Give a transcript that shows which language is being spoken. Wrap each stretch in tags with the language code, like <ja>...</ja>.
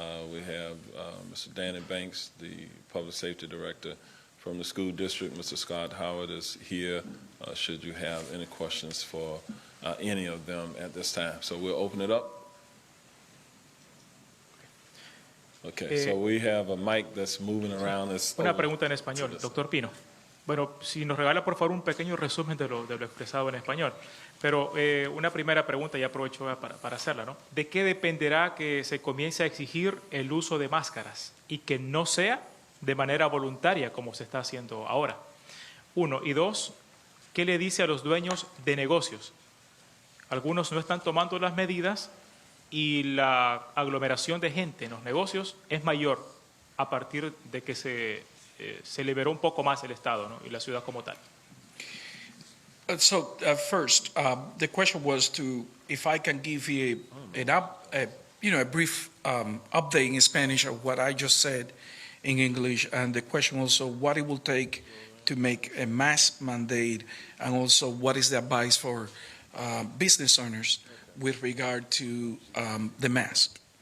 <en>We have Mr. Danny Banks, the Public Safety Director from the school district. Mr. Scott Howat is here, should you have any questions for any of them at this time. So we'll open it up. Okay, so we have a mic that's moving around.</en> <es>Una pregunta en español, doctor Pino. Bueno, si nos regala por favor un pequeño resumen de lo expresado en español. Pero una primera pregunta, y aprovecho para hacerla, ¿no? ¿De qué dependerá que se comience a exigir el uso de máscaras y que no sea de manera voluntaria como se está haciendo ahora? 1. Y 2, ¿qué le dice a los dueños de negocios? Algunos no están tomando las medidas y la aglomeración de gente en los negocios es mayor a partir de que se liberó un poco más el Estado, ¿no? Y la ciudad como tal.</es> <en>First, the question was if I can give you a brief update in Spanish of what I just said in English, and the question also what it will take to make a mask mandate, and also what is the advice for business owners with regard to the mask.</en>